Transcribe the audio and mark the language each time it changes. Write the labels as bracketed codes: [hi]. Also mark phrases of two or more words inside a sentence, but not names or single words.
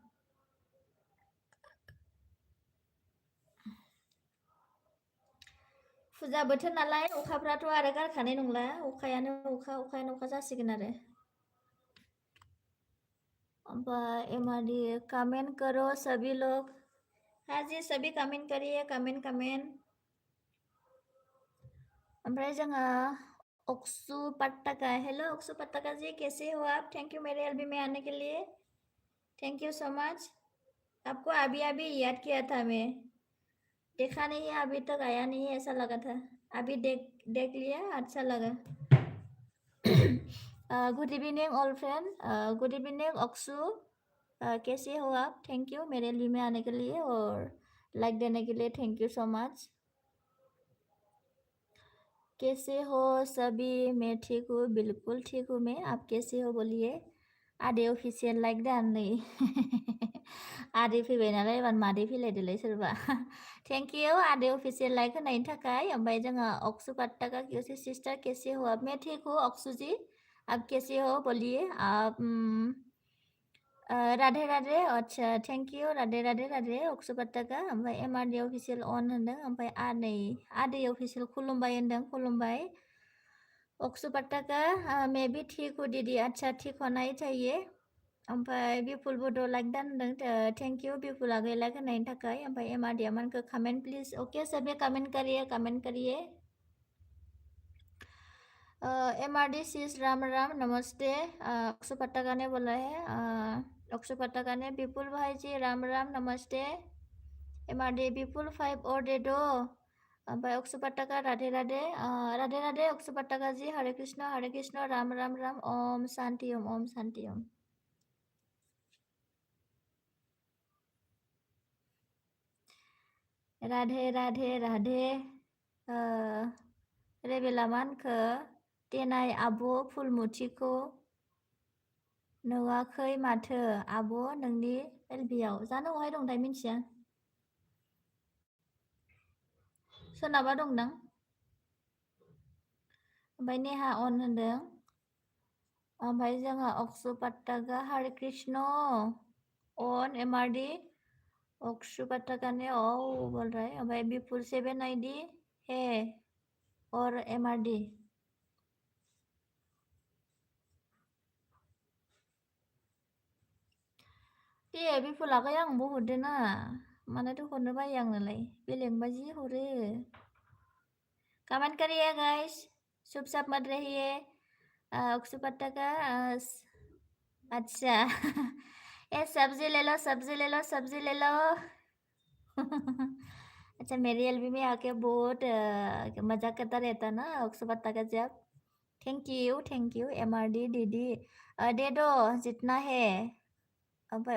[brx] फुजा बोथोर नालाय अखाफ्राथ' आरो गारखानाय नंला अखायानो अखा जासिगोन आरो ओमफ्राय एमआरडी [hi] कमेंट करो सभी लोग हाँ जी सभी कमेंट करिए कमेंट [brx] ओमफ्राय जोङो [hi] अक्सु पट्टाका हेलो अक्सु पट्टाका जी कैसे हो आप [en] thank you [hi] मेरे एलबी में आने के लिए [en] thank you so much [hi] आपको अभी अभी याद किया था मैं देखा नहीं है अभी तक आया नहीं है ऐसा लगा था अभी देख लिया अच्छा लगा [en] good evening all friend good evening [hi] अक्सु कैसे हो आप [en] thank you [hi] मेरे एलबी में आने के लिए और लाइक देने के लिए [en] thank you so much [hi] कैसे हो सभी मैं ठीक हूँ बिल्कुल ठीक हूँ मैं आप कैसे हो बोलिए [brx] आधे अफिसियेल लाइक दानै आधे फैबाय नालाय एबार मादै फैलायदोलाय सोरबा [en] thank you [brx] आधे अफिसियेल लाइक होनायनि थाखाय ओमफ्राय जोङो [hi] अक्सु पट्टाका कैसे सिस्टर कैसे हो आप मैं ठीक हूँ अक्सु जी आप कैसे हो बोलिए आप [brx] राधे राधे अच्छा [en] thank you [brx] राधे राधे राधे अक्सु पट्टाका ओमफ्राय एमआरडी अफिसियेल अन होनदों ओमफ्राय आदै अफिसियेल खुलुमबाय होनदों खुलुमबाय अक्सु पट्टाका [hi] मैं भी ठीक हूँ दीदी अच्छा ठीक होना ही चाहिए [brx] ओमफ्राय बिपुल बड' लाइक दा होनदों [en] thank you [brx] बिपुल आगै लाइक होनायनि थाखाय ओमफ्राय एमआरडी आमानखौ कमेंट प्लीज ओके [hi] सभी कमेंट करिए एमआरडी सीज राम राम नमस्ते अक्सु पट्टाका ने बोला है अक्सु पट्टाका ने विपुल भाई जी राम राम नमस्ते एमआरडी विपुल 5 और दे दो ओमफ्राय अक्सु पट्टाका राधे राधे राधे राधे अक्सु पट्टाका जी हरे कृष्ण राम राम राम ओम शांति ओम शांति ओम राधे राधे राधे [brx] रेबेलामानखौ देनाय आब' फुलमुथिखौ नुवाखै माथो आब' नोंनि एलबियाव जानो अहाय दंथाय मिन्थिया सोरनाबा दंदां ओमफ्राय नेहा अन होनदों ओमफ्राय जोङो अक्सु पट्टाका हरे कृष्ण अन एमआरडी [hi] अक्सु पट्टाका ने बोल रहा है [brx] ओमफ्राय [hi] विपुल 7 आईडी है और एमआरडी [brx] दे विपुल आगै आंबो हरदो ना मानोथो हरनो बायो आंनोलाय बेलेगबा जि हरो [hi] कमेंट करिए गाइस चुपचाप मत रहिए अक्सु पट्टाका अच्छा ये सब्जी ले लो अच्छा मेरी एलबी में आके बहुत मजाक करता रहता ना अक्सु पट्टाका जब [en] thank you [hi] एमआरडी दीदी दे दो जितना है ओमफ्राय